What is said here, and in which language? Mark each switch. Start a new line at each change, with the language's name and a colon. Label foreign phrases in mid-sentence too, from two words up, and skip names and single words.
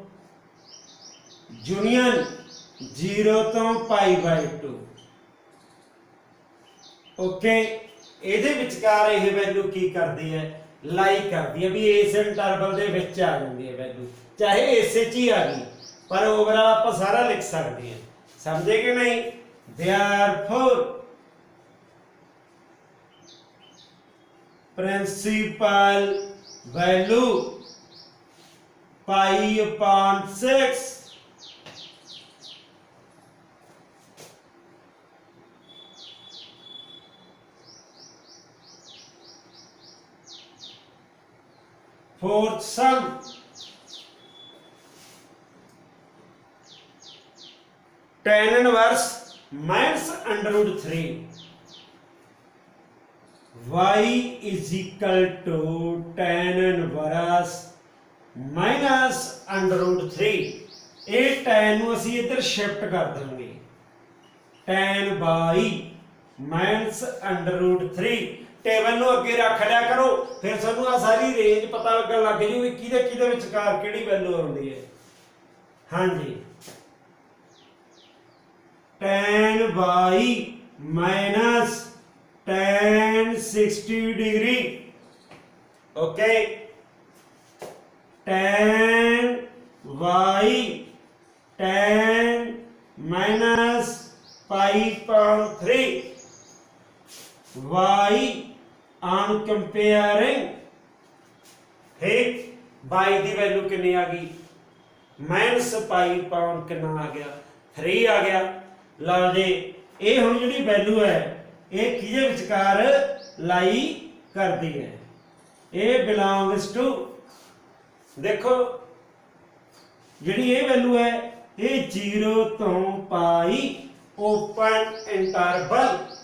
Punjabi: ਯੂਨੀਅਨ 0 ਤੋਂ π/2 ਓਕੇ ਇਹਦੇ ਵਿਚਕਾਰ ਇਹ ਵੈਲਿਊ ਕੀ ਕਰਦੀ ਹੈ ਲਾਈ ਕਰਦੀ ਹੈ ਵੀ ਇਸ ਇੰਟਰਵਲ ਦੇ ਵਿੱਚ ਆ ਜਾਂਦੀ ਹੈ ਵੈਲਿਊ ਚਾਹੇ ਇਸੇ ਚ ਹੀ ਆ ਗਈ ਪਰ ਓਵਰਆਲ ਆਪਾਂ ਸਾਰਾ ਲਿਖ ਸਕਦੇ ਹਾਂ ਸਮਝੇ ਕਿ ਨਹੀਂ therefore
English: principal value π/6 fourth sum tan inverse -√3 y is equal to tan inverse
Punjabi: -√3 ਇਹ tan ਨੂੰ ਅਸੀਂ ਇੱਧਰ ਸ਼ਿਫਟ ਕਰ ਦਾਂਗੇ
English: tan y -√3
Punjabi: ਟੇਬਲ ਨੂੰ ਅੱਗੇ ਰੱਖ ਲਿਆ ਕਰੋ ਫਿਰ ਸਾਨੂੰ ਆ ਸਾਰੀ ਰੇਂਜ ਪਤਾ ਲੱਗਣ ਲੱਗ ਜੂ ਵੀ ਕਿਹਦੇ ਵਿਚਕਾਰ ਕਿਹੜੀ ਵੈਲਿਊ ਆਉਂਦੀ ਹੈ ਹਾਂਜੀ
English: tan y tan 60 degree okay tan y tan -π/3 y on comparing ठीक y
Punjabi: ਦੀ ਵੈਲਿਊ ਕਿੰਨੀ ਆ ਗਈ -π/ ਕਿੰਨਾ ਆ ਗਿਆ 3 ਆ ਗਿਆ ਲਓ ਜੀ ਇਹ ਹੁਣ ਜਿਹੜੀ ਵੈਲਿਊ ਹੈ ਇਹ ਕਿਹਦੇ ਵਿਚਕਾਰ ਲਾਈ ਕਰਦੀ ਹੈ ਇਹ
English: belongs to
Punjabi: ਦੇਖੋ ਜਿਹੜੀ ਇਹ ਵੈਲਿਊ ਹੈ ਇਹ 0 ਤੋਂ π
English: open interval